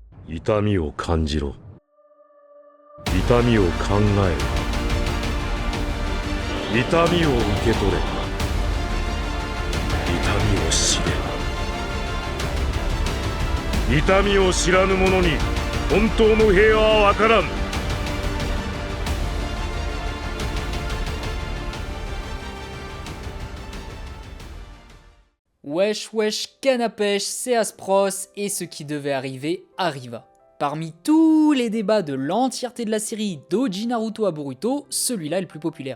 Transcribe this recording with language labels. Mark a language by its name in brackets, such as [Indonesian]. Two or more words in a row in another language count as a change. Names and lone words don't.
[Japanese] 痛みを感じろ。痛みを考えろ。痛みを受け取れ。痛みを知れ。痛みを知らぬ者に本当の平和は分からん。 [French] Wesh wesh canne à pêche, c'est Aspros et ce qui devait arriver arriva. Parmi tous les débats de l'entièreté de la série d'Oji Naruto à Boruto, celui-là est le plus populaire.